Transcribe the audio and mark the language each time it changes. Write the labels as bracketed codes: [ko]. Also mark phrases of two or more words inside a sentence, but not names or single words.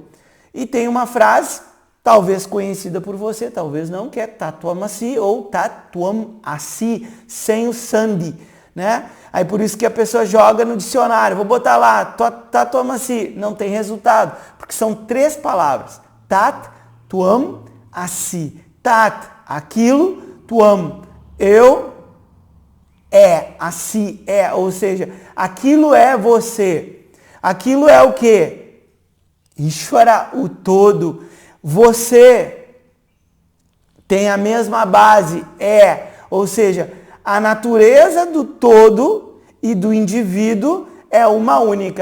[pt] E tem uma frase, talvez conhecida por você, talvez não, que é Tatvamasi ou [sa] तत्त्वम् असि, [pt] sem o Sandhi, né? Aí por isso que a pessoa joga no dicionário, vou botar lá, Tatvamasi, não tem resultado, porque são 3 palavras. [sa] तत्त्वम् असि. [pt] Tat, aquilo, Tvam, eu, Asi, ou seja, aquilo é você. Aquilo é o quê? Ishvara, o todo. Você tem a mesma base, ou seja, a natureza do todo e do indivíduo é uma única.